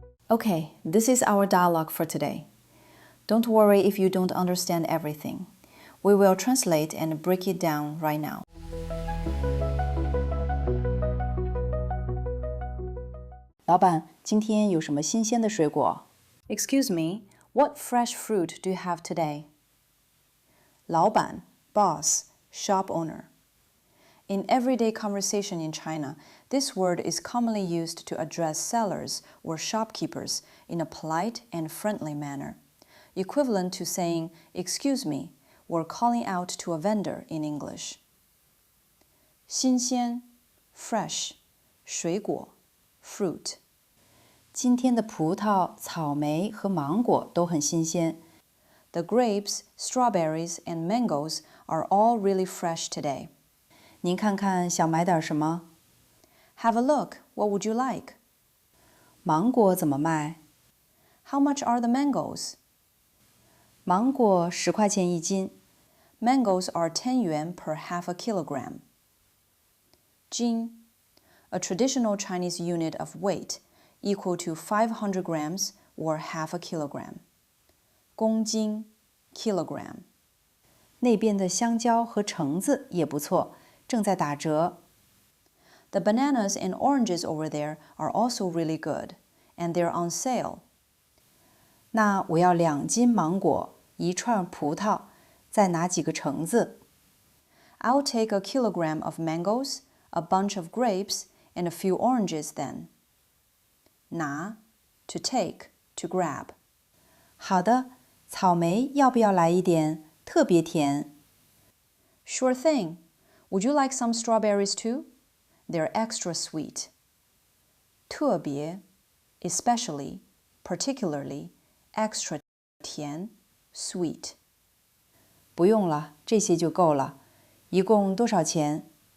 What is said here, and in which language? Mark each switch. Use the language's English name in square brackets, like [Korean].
[English] Okay, this is our dialogue for today. Don't worry if you don't understand everything. We will translate and break it down right now. [Chinese] 老板，今天有什么新鲜的水果？ [English] Excuse me, what fresh fruit do you have today? 老板 boss, shop owner. In everyday conversation in China, this word is commonly used to address sellers or shopkeepers in a polite and friendly manner, equivalent to saying, "Excuse me," or calling out to a vendor in English. 新鲜 fresh, 水果 fruit. [Chinese] 今天的葡萄、草莓和芒果都很新鲜。 [English] The grapes, strawberries, and mangoes are all really fresh today. [Chinese] 您看看想买点什么？ [English] Have a look. What would you like? [Chinese] 芒果怎么卖？ [English] How much are the mangoes? [Chinese] 芒果10块钱一斤。 [English] Mangoes are 10 yuan per half a kilogram. 斤 a traditional Chinese unit of weight equal to 500 grams or half a kilogram. 公斤 kilogram. [Chinese] 那边的香蕉和橙子也不错，正在打折。 [English] The bananas and oranges over there are also really good, and they're on sale. [Chinese] 那我要2斤芒果，1串葡萄，再拿几个橙子。 [English] I'll take a kilogram of mangoes, a bunch of grapes, and a few oranges then. 拿 to take, to grab. [Chinese] 好的，草莓要不要来一点？特别甜。 [English] Sure thing. Would you like some strawberries too? They're extra sweet. 特别 especially, particularly, extra 甜 sweet. [Chinese] 不用了，这些就够了。一共多少钱？